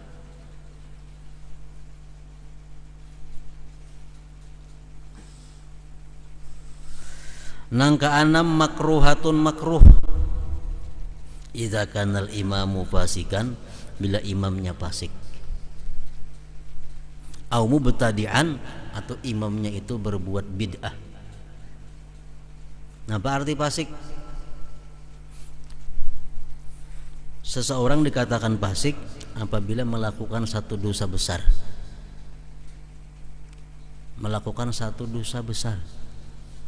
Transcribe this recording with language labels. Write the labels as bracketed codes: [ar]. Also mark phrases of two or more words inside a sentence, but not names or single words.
[bjn] Nang keenam makruhatun, makruh. [ar] Idza kanal imamu fasikan, [id] bila imamnya fasik. [ar] Au mubtadi'an, [id] atau imamnya itu berbuat bid'ah. Nah, apa arti fasik? Seseorang dikatakan fasik apabila melakukan satu dosa besar. Melakukan satu dosa besar.